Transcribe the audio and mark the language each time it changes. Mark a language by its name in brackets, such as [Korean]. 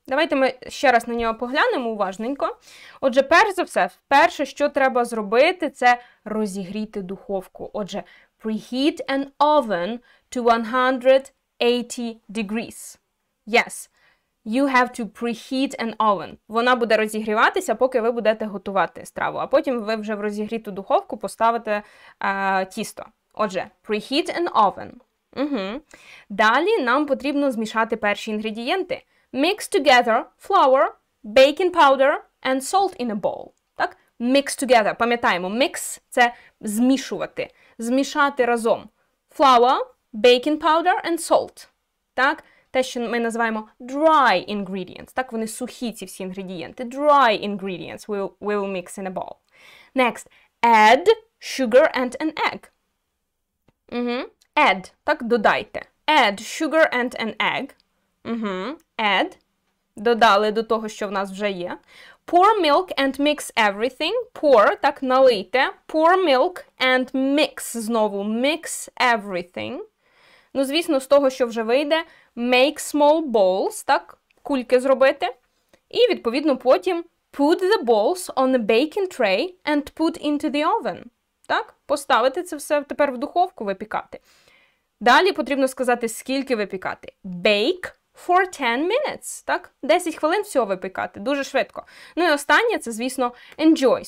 [Ukrainian] Давайте ми ще раз на нього поглянемо уважненько. Отже, перш за все, перше, що треба зробити, це розігріти духовку. [English] Отже, preheat an oven to 180 degrees. Yes. You have to preheat an oven. [Ukrainian] Вона буде розігріватися, поки ви будете готувати страву. А потім ви вже в розігріту духовку поставите тісто. [English] Отже, preheat an oven. [Ukrainian] Далі нам потрібно змішати перші інгредієнти. [English] Mix together flour, baking powder and salt in a bowl. Так? Mix together. [Ukrainian] Пам'ятаємо, mix – це змішувати. Змішати разом. [English] Flour, baking powder and salt. [Ukrainian] Так? Те, що ми називаємо dry ingredients. Так, вони сухі, ці всі інгредієнти. [English] Dry ingredients we'll mix in a bowl. Next, add sugar and an egg. [Ukrainian] Add, так, додайте. [English] Add sugar and an egg. Add. [Ukrainian] Додали до того, що в нас вже є. [English] Pour milk and mix everything. [Ukrainian] Pour, так, налийте. [English] Pour milk and mix, знову, mix everything. [Ukrainian] Ну, звісно, з того, що вже вийде, [English] make small balls, [Ukrainian] так, кульки зробити. І, відповідно, потім [English] put the balls on a baking tray and put into the oven. [Ukrainian] Так, поставити це все тепер в духовку випікати. Далі потрібно сказати, скільки випікати. [English] Bake for 10 minutes, [Ukrainian] так, 10 хвилин всього випікати, дуже швидко. Ну і останнє, це, звісно, enjoy.